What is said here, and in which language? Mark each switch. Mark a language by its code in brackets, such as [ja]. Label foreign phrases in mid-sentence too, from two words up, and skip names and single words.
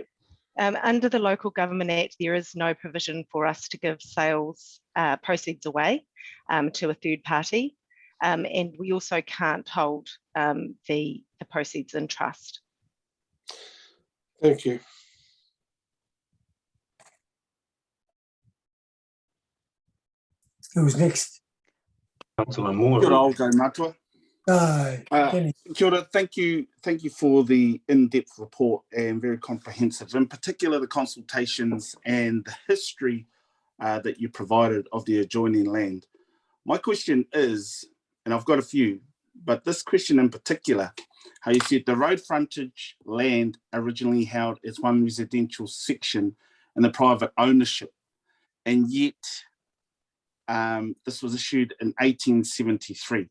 [en] Under the Local Government Act, there is no provision for us to give sales proceeds away to a third party, and we also can't hold the proceeds in trust. Thank you. Who's next? Councillor Moore. [mi] Kia ora, [en] I'll go Matua. Kenny. [mi] Kia ora, [en] thank you for the in-depth report and very comprehensive, in particular the consultations and the history that you provided of the adjoining land. My question is, and I've got a few, but this question in particular, how you said the road frontage land originally held as one residential section in the private ownership, and yet this was issued in 1873.